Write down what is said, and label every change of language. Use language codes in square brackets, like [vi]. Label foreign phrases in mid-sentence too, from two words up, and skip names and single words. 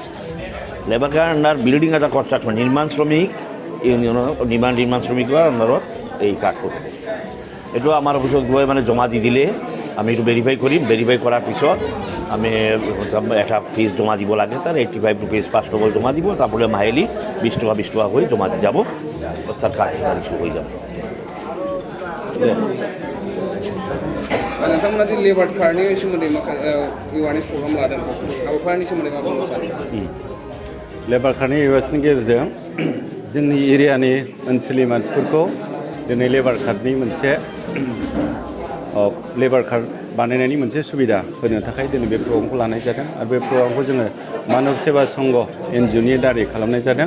[en] labour card under building under construction [as] নিৰ্মাণ শ্ৰমিক ইউনিয়নৰ নিৰ্মাণ শ্ৰমিকৰ আণ্ডাৰত এই কাৰ্ডটো এইটো আমাৰ অফিচত গৈ জমা দি দিলে আমি এইটো ভেৰিফাই কৰিম। ভেৰিফাই কৰাৰ পিছত আমি এটা ফিজ জমা দিব লাগে। তাৰ 85 ৰুপিজ [en] first of all [as] জমা দিব, [bn] তারপরে মাহিলি 20 টাকা করে জমা দিয়ে যাব। তার কাজ ইস্যু হয়ে যাবে। [brx] नोंथांमोना जे लेबार कार्डनि सोमोन्दै [en] awareness program [brx] लादों हाबाफारिनि सोमोन्दै मा बुंनो सानो? लेबार कार्डनि एवारनेसनि गेजेरजों जोंनि एरियानि ओनसोलनि मानसिफोरखौ दिनै लेबार कार्डनि मोनसे [en] labour card [brx] बानायनायनि मोनसे सुबिदा होनो थाखाय दिनै बे प्रग्रामखौ लानाय जादों आरो बे प्रग्रामखौ जोङो मानव सेवा संघ एनजिअनि दारै खालामनाय जादों।